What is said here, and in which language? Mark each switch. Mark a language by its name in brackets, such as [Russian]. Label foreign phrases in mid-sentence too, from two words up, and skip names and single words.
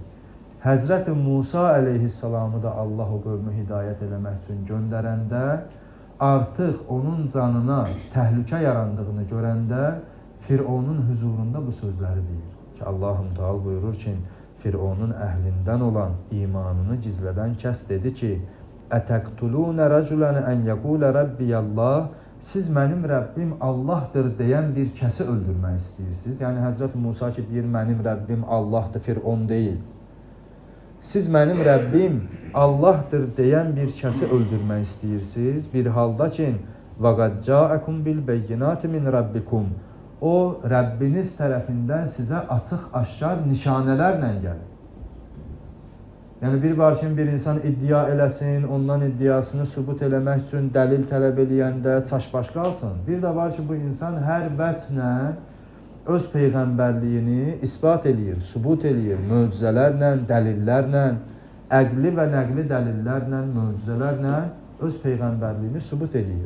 [Azerbaijani] Həzrət Musa əleyhissalamı da Allah o qövmü hidayət eləmək üçün göndərəndə, artıq onun canına təhlükə yarandığını görəndə Fironun huzurunda bu sözləri deyir ki, Allah-u Teala buyurur ki, Fironun əhlindən olan imanını gizlədən kəs dedi ki, [Arabic] أتقتلون رجلا أن يقول ربي الله, [Azerbaijani] siz mənim Rəbbim Allahdır deyən bir kəsi öldürmək istəyirsiniz. Yəni Həzrət Musa ki deyir, mənim Rəbbim Allahdır, Firon deyil. Siz mənim Rəbbim Allahdır deyən bir kəsi öldürmək istəyirsiniz. Bir halda ki, [Arabic] وَقَدْ جَاءَكُمْ بِالْبَيِّنَاتِ مِنْ رَبِّكُمْ, [Azerbaijani] o Rəbbiniz tərəfindən sizə açıq aşkar nişanələrlə gəlir. Yəni bir var ki, bir insan iddia eləsin, ondan iddiasını sübut eləmək üçün dəlil tələb eləyəndə çaşbaş qalsın. Bir də var ki, bu insan hər vəclə öz peyğəmbərliyini isbat eləyir, sübut eləyir, möcüzələrlə, dəlillərlə, əqli və nəqli dəlillərlə, möcüzələrlə öz peyğəmbərliyini sübut eləyir.